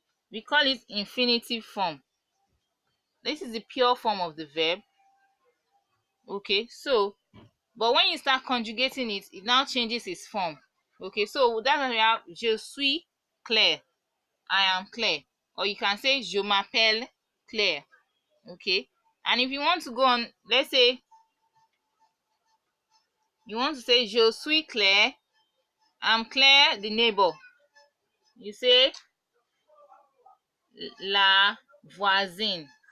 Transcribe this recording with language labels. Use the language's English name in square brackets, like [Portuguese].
[English] We call it infinitive form. This is the pure form of the verb. Okay, so but when you start conjugating it, it now changes its form. Okay, so that's why we have [French] je suis Claire. [English] I am Claire. or you can say [French] je m'appelle Claire. [English] Okay, and if you want to go on, let's say you want to say [French] je suis Claire, [English] I'm Claire the neighbor. You say [French] la voisine.